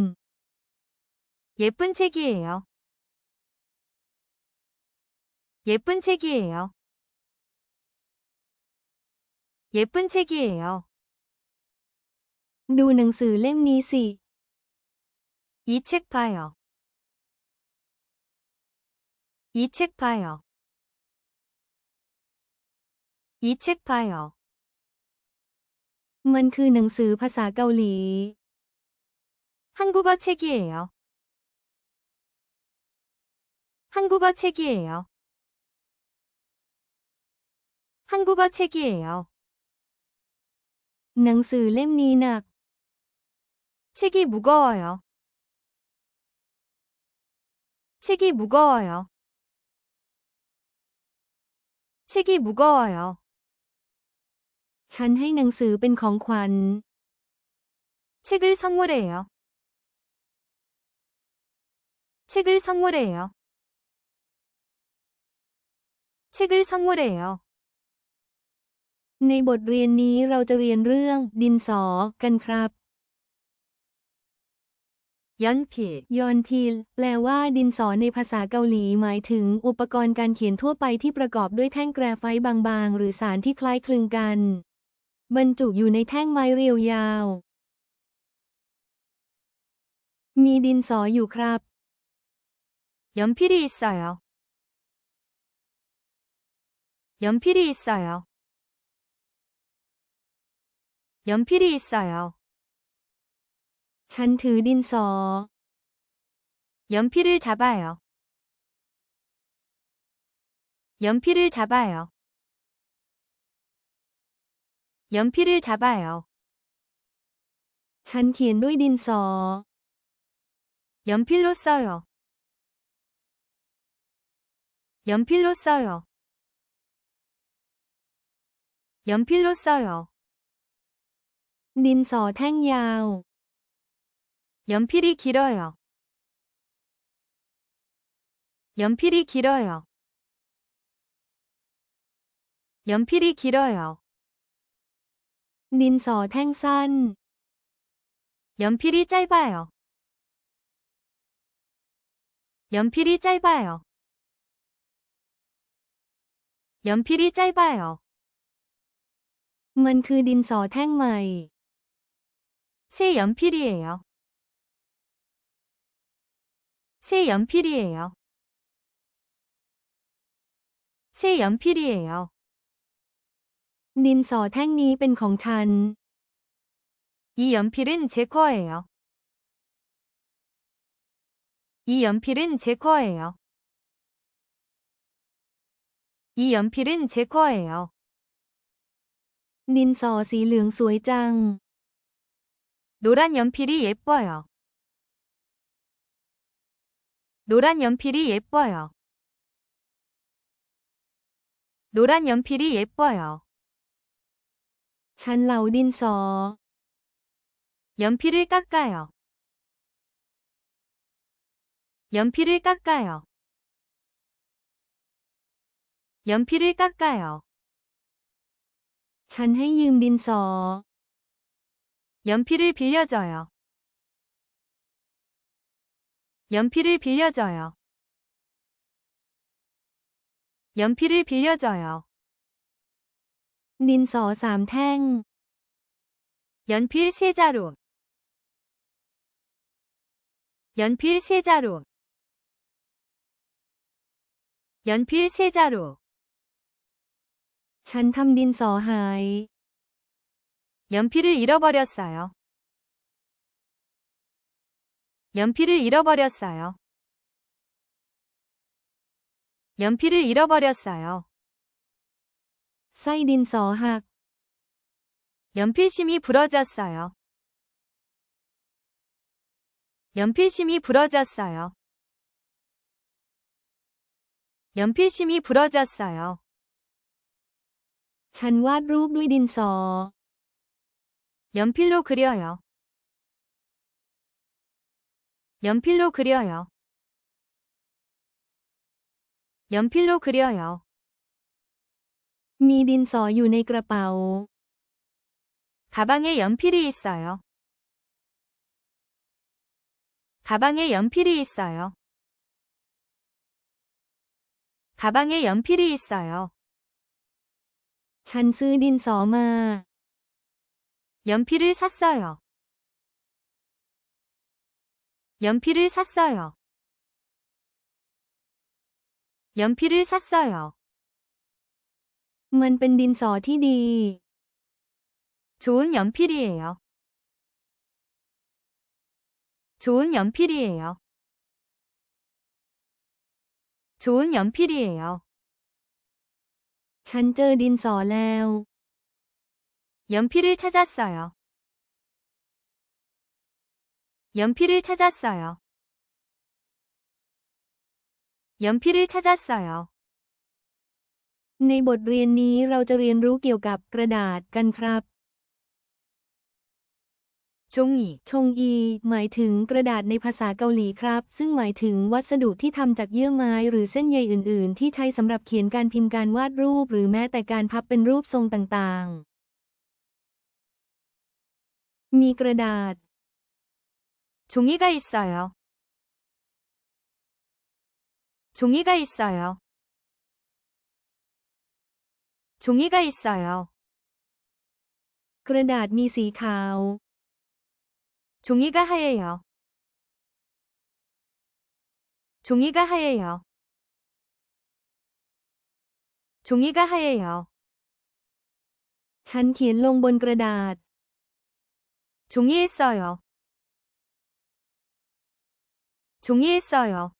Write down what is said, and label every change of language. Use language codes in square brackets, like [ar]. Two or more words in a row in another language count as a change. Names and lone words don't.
[ko] 예쁜 책이에요. 예쁜 책이에요. 예쁜 책이에요. [th] ดูหนังสือเล่มนี้สิ [ko] 이 책 봐요. 이 책 봐요. 이 책 봐요. [th] มันคือหนังสือภาษาเกาหลี [ko] 한국어 책이에요. 한국어 책이에요. 한국어 책이에요. [th] หนังสือเล่มนี้หนัก [ko] 책이 무거워요. 책이 무거워요. 책이 무거워요. [th] ฉันให้หนังสือเป็นของขวัญ [ko] 책을 선물해요. 책을 선물해요. 책을 선물해요. [th] ในบทเรียนนี้เราจะเรียนเรื่องดินสอกันครับ [ko] 연필, [th] ยอนพิลแปลว่าดินสอในภาษาเกาหลีหมายถึงอุปกรณ์การเขียนทั่วไปที่ประกอบด้วยแท่งแกรไฟต์บางๆหรือสารที่คล้ายคลึงกันบรรจุอยู่ในแท่งไม้เรียวยาว มีดินสออยู่ครับ [ko] 연필이 있어요. 연필이 있어요. 연필이 있어요. [th] ฉันถือดินสอ [ko] 연필을 잡아요. 연필을 잡아요. 연필을 잡아요. [th] ฉันเขียนด้วยดินสอ [ko] 연필로 써요. 연필로 써요. 연필로 써요. [th] ดินสอแท่งยาว [ko] 연필이 길어요. 연필이 길어요. 연필이 길어요. [th] ดินสอแท่งสั้น [ko] 연필이 짧아요. 연필이 짧아요. 연필이 짧아요. [th] มันคือดินสอแท่งใหม่ [ko] 새 연필이에요. 새 연필이에요. 새 연필이에요. [th] ดินสอแท่งนี้เป็นของฉัน [ko] 이 연필은 제 거예요. 이 연필은 제 거예요. 이 연필은 제 거예요. [th] ดินสอสีเหลืองสวยจัง [ko] 노란 연필이 예뻐요. 노란 연필이 예뻐요. 노란 연필이 예뻐요. [th] ฉันเหลาดินสอ [ko] 연필을 깎아요. 연필을 깎아요. 연필을 깎아요. [th] ฉันให้ยืมดินสอ [ko] 연필을 빌려줘요. 연필을 빌려줘요. 연필을 빌려줘요. [th] ดินสอสามแท่ง [ko] 연필 세 자루. 연필 세 자루. 연필 세 자루. [th] ฉันทำดินสอหาย [ko] 연필을 잃어버렸어요. 연필을 잃어버렸어요. 연필을 잃어버렸어요. [th] ไส้ดินสอหัก [ko] 연필심이 부러졌어요. 연필심이 부러졌어요. 연필심이 부러졌어요. [th] ฉันวาดรูปด้วยดินสอ [ko] 연필로 그려요. 연필로 그려요. 연필로 그려요. [th] มีดินสออยู่ในกระเป๋า [ko] 가방에 연필이 있어요. 가방에 연필이 있어요. 가방에 연필이 있어요. [th] ฉันซื้อดินสอมา [ko] 연필을 샀어요. 연필을 샀어요. 연필을 샀어요. [th] มันเป็นดินสอที่ดี [ko] 좋은 연필이에요. 좋은 연필이에요. 좋은 연필이에요. [th] ฉันเจอดินสอแล้ว [ko] 연필을 찾았어요. 연필을 찾았어요. 연필을 찾았어요. [th] ในบทเรียนนี้เราจะเรียนรู้เกี่ยวกับกระดาษกันครับ [ko] 종이, [th] ชงอีหมายถึงกระดาษในภาษาเกาหลีครับ ซึ่งหมายถึงวัสดุที่ทำจากเยื่อไม้หรือเส้นใยอื่นๆ ที่ใช้สำหรับเขียนการพิมพ์การวาดรูปหรือแม้แต่การพับเป็นรูปทรงต่างๆ มีกระดาษ [ko] 종이가 있어요. 종이가 있어요. 종이가 있어요. [th] กระดาษมีสีขาว [ko] 종이가 하얘요. 종이가 하얘요. 종이가 하얘요. [th] ฉันเขียนลงบนกระดาษ [ko] 종이에 써요. 종이에 써요.